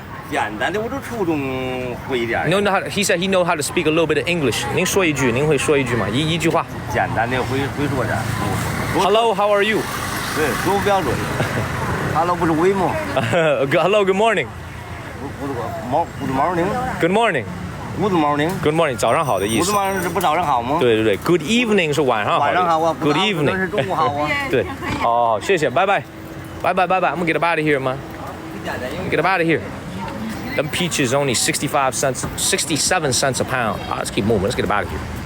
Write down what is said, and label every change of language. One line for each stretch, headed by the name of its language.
Chinese: 简单的，我都初中会一点。
English: He said he know how to speak a little bit of English.
Chinese: 您说一句，您会说一句吗？一句话。简单的会说点。
English: Hello, how are you?
Chinese: 对，说不标准。Hello 不是喂吗
English: ？Hello, good morning. Good morning. Good morning. Good morning. Good morning.
Chinese: 早上好的意思。
English: Good morning
Chinese: 是不早上好吗？对。
English: Good evening
Chinese: 是晚上好。晚上好啊。
English: Good evening
Chinese: 是中午好啊。对。哦，谢谢，拜拜。
English: I'm gonna get out of here, man. Get out of here. Them peaches only 67 cents a pound. Let's keep moving. Let's get out of here.